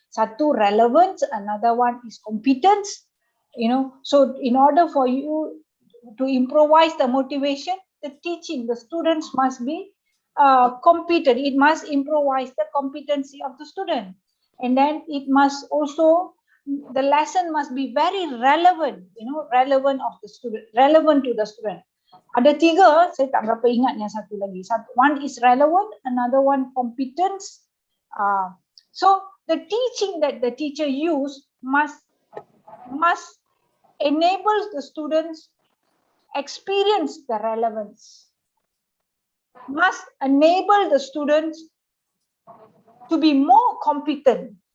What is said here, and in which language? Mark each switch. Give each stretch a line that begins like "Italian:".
Malay: Satu
English: relevance, another one is competence. So in order for you to improvise the motivation, the teaching, the students must be competent. It must improvise the competency of the student. And then it must also, the lesson must be very relevant, relevant of the student, relevant to the student.
Malay: Ada 3, saya tak berapa ingat yang satu lagi.
English: One is relevant, another one competence. So the teaching that the teacher use must enable the students experience the relevance, must enable the students to be more competent.